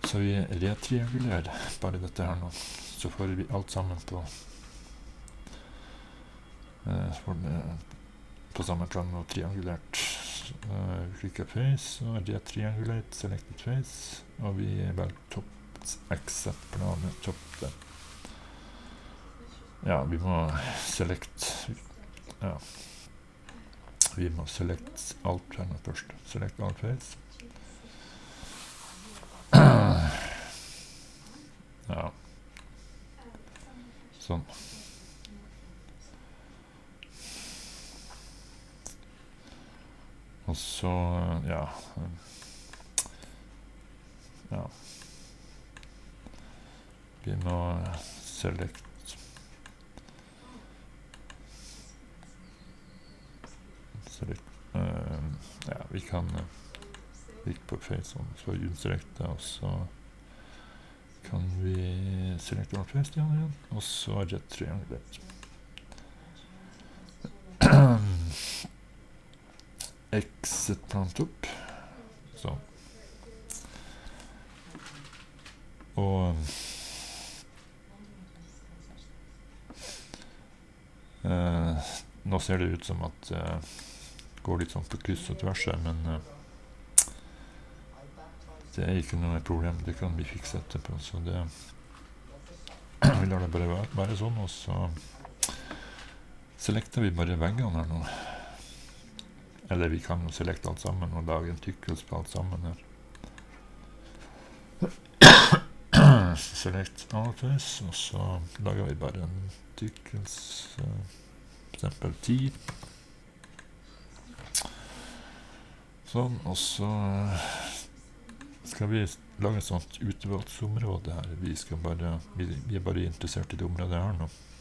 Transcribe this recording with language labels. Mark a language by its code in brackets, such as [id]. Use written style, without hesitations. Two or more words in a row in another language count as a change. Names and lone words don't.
[no] Så vi retriangulerer bare dette her nå. Så får vi alt sammen på samme plan og triangulert. Vi klikker face og [en] retriangulate, selected face, [no] og vi velger top accept planet, top der. Ja, vi må select alt her nå først. [en] Select all face. [no] Ja. Sånn. Og så, ja. Vi må select vi kan klikke på face og så unselecte, og så kan vi [en] select all face [no] igjen, og så retriangulate. [en] Exit plant [no] opp. Sånn. Og nå ser det ut som at går litt sånn på kryss og tvers her, men det er ikke noe problem, det kan vi fikse etterpå, så det vi lar det bare være sånn, og så selekter vi bare veggene her nå, eller vi kan jo selekte alt sammen og lage en tykkelse på alt sammen her. [en] Select all face, [no] og så lager vi bare en tykkelse, for eksempel 10. Sånn, og så skal vi lage et sånt utvalgsområde her. Vi er bare interessert i det området her nå.